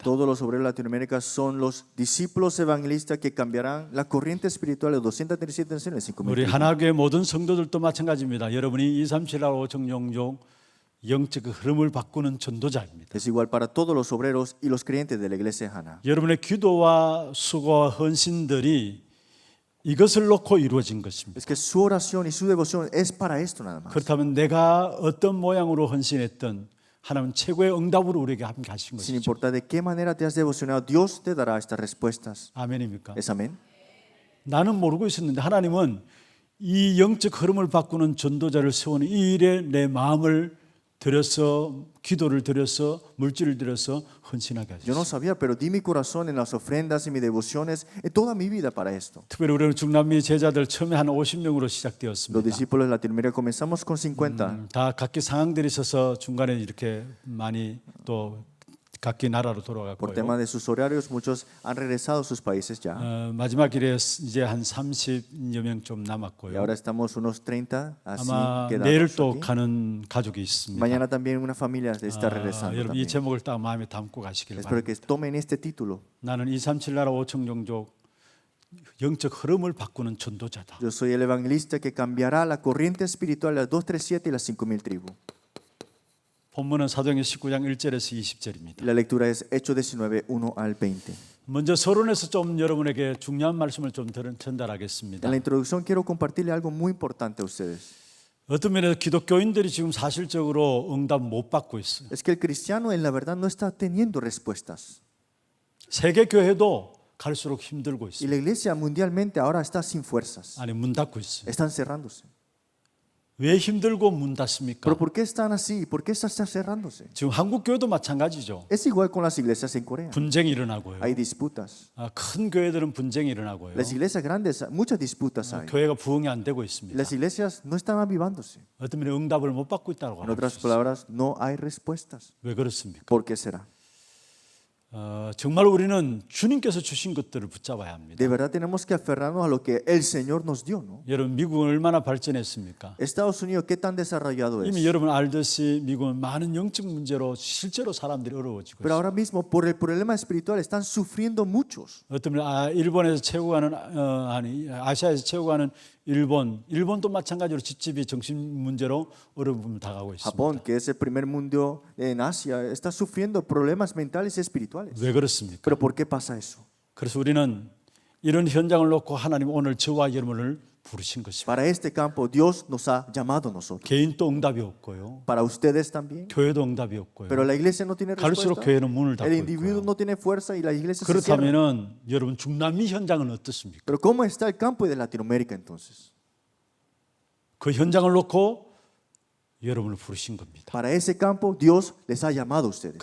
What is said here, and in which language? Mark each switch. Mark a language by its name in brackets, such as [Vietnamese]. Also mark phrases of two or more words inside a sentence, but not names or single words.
[Spanish] Todos los obreros de Latinoamérica son los discípulos evangelistas que cambiarán la corriente espiritual de 237 naciones. [Korean] 우리 하나교회 모든 성도들도 마찬가지입니다. 여러분이 237 5청 종족 영적 흐름을 바꾸는 전도자입니다. [Spanish] Es igual para todos los obreros y los creyentes de la iglesia Hana. [Korean] 여러분의 기도와 수고와 헌신들이 이것을 놓고 이루어진 것입니다. [Spanish] Es que su oración y su devoción es para esto nada más. [Korean] 그렇다면 내가 어떤 모양으로 헌신했던 하나님은 최고의 응답으로 우리에게 함께 하신 [Spanish] Sin [Korean] 것이죠. [Spanish] importar de qué manera te has devocionado, Dios te dará estas respuestas. [Korean] 아멘입니까? [Spanish] ¿Es amén? [Korean] 나는 모르고 있었는데 하나님은 이 영적 흐름을 바꾸는 전도자를 세우는 이 일에 내 마음을 들여서 기도를 들여서 물질을 들여서 헌신하게 [Spanish] Yo no [Korean] 하셨어요. [Spanish] sabía, pero di mi corazón en las ofrendas y mis devociones, en toda mi vida para esto. [Korean] 특별히 우리는 중남미 제자들 처음에 한 50명으로 [Spanish] Los [Korean] 시작되었습니다. [Spanish] discípulos de Latinoamérica comenzamos con 50. [Korean] 다 각기 상황들이 있어서 중간에 이렇게 많이 또 각기 나라로 [Spanish] Por [Korean] 돌아갔고요. [Spanish] tema de sus horarios, muchos han regresado a sus países ya. [Korean] 마지막 일에 이제 한 30여 명 좀 [Spanish] Y [Korean] 남았고요. [Spanish] ahora estamos unos 30, así [Korean] 아마 내일 [Spanish] quedamos [Korean] 또 [Spanish] aquí. [Korean] 가는 가족이 있습니다. [Spanish] Mañana también una familia está regresando. [Korean] 여러분 이 [Spanish] también. [Korean] 제목을 딱 마음에 담고 가시길 [Spanish] Espero [Korean] 바랍니다. [Spanish] que tomen este título. [Korean] 나는 237 나라 5청 종족 영적 흐름을 바꾸는 전도자다. [Spanish] Yo soy el evangelista que cambiará la corriente espiritual de las 237 y las 5,000 tribus. [Korean] 본문은 사도행전 19장 1절에서 20절입니다. [Spanish] La lectura es Hechos 19, 1 al 20. [Korean] 먼저 서론에서 좀 여러분에게 중요한 말씀을 좀 [Spanish] En [Korean] 전달하겠습니다. [Spanish] la introducción quiero compartirle algo muy importante a ustedes. [Korean] 어떤 면에서 기독교인들이 지금 사실적으로 응답 못 받고 있어요. [Spanish] Es que el cristiano en la verdad no está teniendo respuestas. [Korean] 세계 교회도 갈수록 힘들고 [Spanish] Y [Korean] 있습니다. [Spanish] la iglesia mundialmente ahora está sin fuerzas. [Korean] 아니 문 닫고 있어요. [Spanish] Están cerrándose. [Korean] 왜 힘들고 문 닫습니까? [Spanish] ¿Pero por qué están así? ¿Por qué están cerrándose? [Korean] 지금 한국 교회도 마찬가지죠. [Spanish] Es igual con las iglesias en Corea. [Korean] 분쟁이 일어나고요. [Spanish] Hay disputas. [Korean] 큰 교회들은 분쟁이 일어나고요. [Spanish] Las iglesias grandes, muchas disputas hay. [Korean] 교회가 부흥이 안 되고 있습니다. [Spanish] Las iglesias no están avivándose. [Korean] 어떤 면에 응답을 못 받고 있다고 [Spanish] En [Korean] 합니다. [Spanish] otras palabras, no hay respuestas. [Korean] 왜 그렇습니까? [Spanish] ¿Por qué será? [Korean] 정말 우리는 주님께서 주신 것들을 붙잡아야 합니다. [Spanish] De verdad tenemos que aferrarnos a lo que el Señor nos dio, ¿no? [Korean] 여러분 미국은 얼마나 발전했습니까? [Spanish] Estados Unidos, ¿qué tan desarrollado [Korean] 이미 [Spanish] es? [Korean] 여러분 알듯이 미국은 많은 영적 문제로 실제로 사람들이 어려워지고 [Spanish] Pero [Korean] 있어요. [Spanish] ahora mismo, por el problema espiritual, están sufriendo muchos. [Korean] 어떤 면에 일본에서 최고 가는 아시아에서 최고 가는 일본도 마찬가지로 집집이 정신 문제로 어려움을 당하고 있습니다. [Spanish] Japón, que es el primer mundo en Asia, está sufriendo problemas mentales y espirituales. [Korean] 왜 그렇습니까? [Spanish] ¿Pero por qué pasa eso? [Korean] 그래서 우리는 이런 현장을 놓고 하나님 오늘 저와 여러분을 부르신 것입니다. [Spanish] Para este campo, Dios nos ha llamado a nosotros. [Korean] 개인도 응답이 없고요. [Spanish] Para ustedes también. [Korean] 교회도 응답이 없고요. [Spanish] Pero la iglesia no tiene [Korean] 갈수록 [Spanish] respuesta. [Korean] 교회는 문을 [Spanish] El [Korean] 닫고 [Spanish] individuo [Korean] 있고요. [Spanish] no tiene fuerza y la iglesia se cierra. [Korean] 그렇다면은 여러분 중남미 현장은 어떻습니까? [Spanish] Pero ¿cómo está el campo de Latinoamérica entonces? [Korean] 그 현장을 놓고 여러분을 부르신 겁니다. [Spanish] Para ese campo, Dios les ha llamado a ustedes.